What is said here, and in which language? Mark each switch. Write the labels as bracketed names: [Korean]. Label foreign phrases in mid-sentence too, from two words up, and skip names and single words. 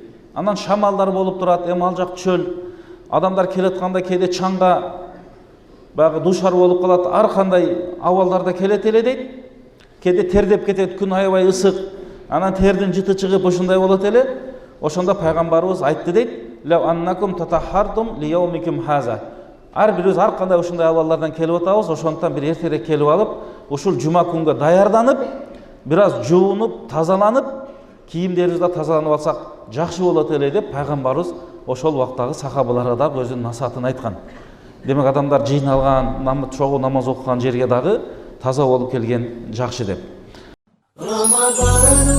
[Kyrgyz] Анан шамалдар болуп турат, эми ал жак чөл. Адамдар келатканда кээде чаңга баягы душар болуп калат, ар кандай абалдарда келет эле дейт. Кээде тердеп кетет, күн аябай ысык. Анан тердин жыты чыгып ушундай болот эле. Ошондо пайгамбарыбыз айтты дейт: [Arabic] "لو أنكم تطهرتم ليومكم هذا." [Kyrgyz] Ар бирибиз ар кандай ушундай абалдардан келип атабыз, ошондон бир эртерээк келип алып, ушул жума күнгө даярданып, бир аз жуунуп, тазаланып, кийимдерибизди да тазаланып алсак жакшы болот эле деп пайгамбарыбыз ошол убактагы сахабаларга дагы өзүнүн насаатын айткан. Демек адамдар жыйналган, чогуу намаз окуган жерге дагы таза болуп келген жакшы деп.